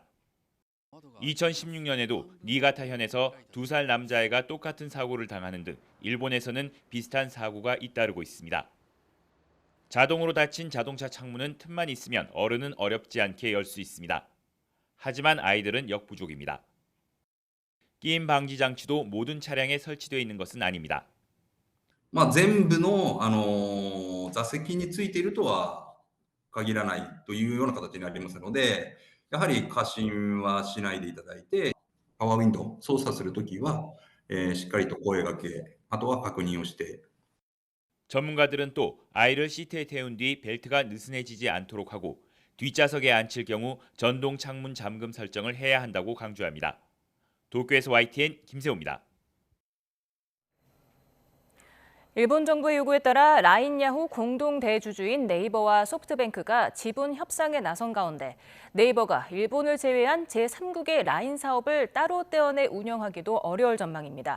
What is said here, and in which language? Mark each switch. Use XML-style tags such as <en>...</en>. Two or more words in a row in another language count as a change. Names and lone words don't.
<ko>2016년에도 니가타현에서 2살 남자아이가 똑같은 사고를 당하는 등 일본에서는 비슷한 사고가 잇따르고 있습니다. 자동으로 닫힌 자동차 창문은 틈만 있으면 어른은 어렵지 않게 열 수 있습니다. 하지만 아이들은 역부족입니다. 끼임 방지 장치도 모든 차량에 설치되어 있는 것은 아닙니다.</ko> <ja>全部の座席についているとは限らないというような形になりますので、やはり過信はしないでいただいて、パワーウィンドウ操作するときは、しっかりと声掛け、あとは確認をして。</ja> <ko>전문가들은 또 아이를 시트에 태운 뒤 벨트가 느슨해지지 않도록 하고 뒷좌석에 앉힐 경우 전동 창문 잠금 설정을 해야 한다고 강조합니다. 도쿄에서 YTN 김세호입니다. 일본 정부의 요구에 따라 라인야후 공동 대주주인 네이버와 소프트뱅크가 지분 협상에 나선 가운데 네이버가 일본을 제외한 제3국의 라인 사업을 따로 떼어내 운영하기도 어려울 전망입니다.</ko>